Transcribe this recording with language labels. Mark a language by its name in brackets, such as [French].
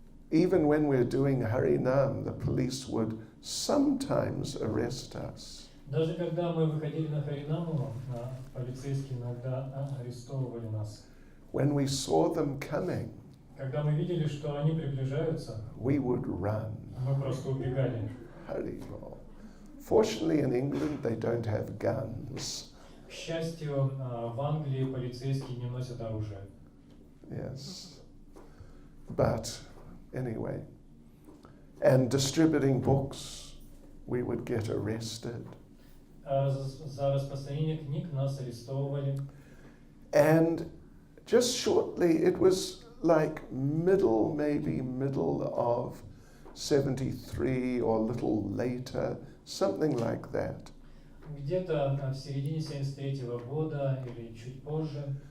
[English] Even when we're doing Harinam, the police would sometimes arrest us. [Russian] Даже когда мы выходили на Харинаму, полицейские иногда арестовывали нас. [English] When we saw them coming, [Russian] Когда мы видели, что они приближаются, [English] we would run. [Russian] мы просто убегали. [English] Haribol. Fortunately, in England, they don't have guns. [Russian] К счастью, в Англии полицейские не носят оружие. [English] Yes. But anyway, and distributing books, we would get arrested. [Russian] За распространение книг нас арестовывали. [English] And just shortly, it was like maybe middle of 73 or a little later, something like that. [Russian] Где-то в середине 73-го года или чуть позже